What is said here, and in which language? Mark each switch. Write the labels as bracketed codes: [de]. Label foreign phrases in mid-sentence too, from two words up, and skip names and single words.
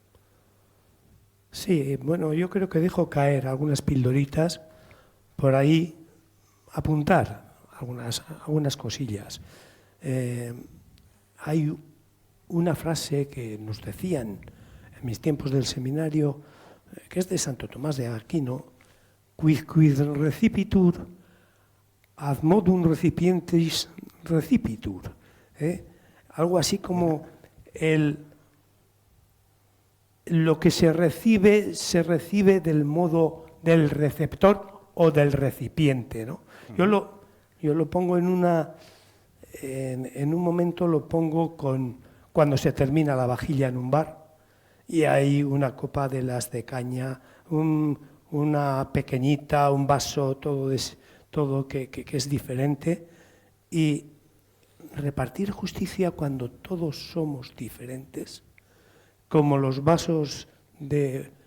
[es] Sí, bueno, yo creo que dejo caer algunas pildoritas por ahí, apuntar algunas cosillas. Hay una frase que nos decían en mis tiempos del seminario, que es de Santo Tomás de Aquino, [la] quid recipitur, ad modum recipientis recipitur. [es] Algo así como lo que se recibe del modo del receptor o del recipiente, ¿no? Yo lo pongo en un momento lo pongo cuando se termina la vajilla en un bar y hay una copa de las de caña, una pequeñita, un vaso, todo que es diferente, y repartir justicia cuando todos somos diferentes, como los vasos de